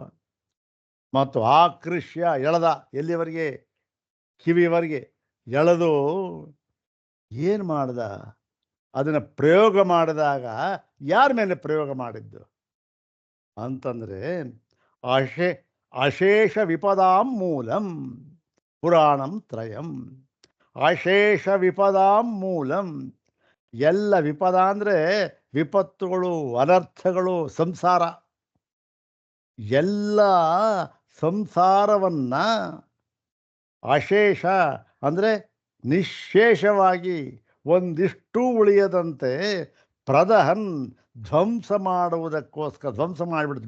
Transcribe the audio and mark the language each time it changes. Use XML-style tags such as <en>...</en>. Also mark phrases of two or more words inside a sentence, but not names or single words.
<kn>ಮತ್ತು ಆಕೃಷ್ಯ ಎಳೆದ, ಎಲ್ಲಿವರೆಗೆ? ಕಿವಿಯವರೆಗೆ ಎಳೆದು ಏನು ಮಾಡ್ದ? ಅದನ್ನು ಪ್ರಯೋಗ ಮಾಡಿದಾಗ ಯಾರ ಮೇಲೆ ಪ್ರಯೋಗ ಮಾಡಿದ್ದು ಅಂತಂದರೆ</kn> <sa>ಅಶೇ ಅಶೇಷ ವಿಪದಾಂ ಮೂಲಂ ಪುರಾಣಂ ತ್ರಯಂ. ಅಶೇಷ ವಿಪದಾಂ ಮೂಲಂ.</sa> <kn>ಎಲ್ಲ ವಿಪದ ಅಂದರೆ ವಿಪತ್ತುಗಳು, ಅನರ್ಥಗಳು, ಸಂಸಾರ, ಎಲ್ಲ ಸಂಸಾರವನ್ನು ಅಶೇಷ ಅಂದರೆ ನಿಶ್ಶೇಷವಾಗಿ ಒಂದಿಷ್ಟೂ ಉಳಿಯದಂತೆ ಪ್ರದಹನ್ ಧ್ವಂಸ ಮಾಡುವುದಕ್ಕೋಸ್ಕರ ಧ್ವಂಸ ಮಾಡಿಬಿಡ್ತು.</kn>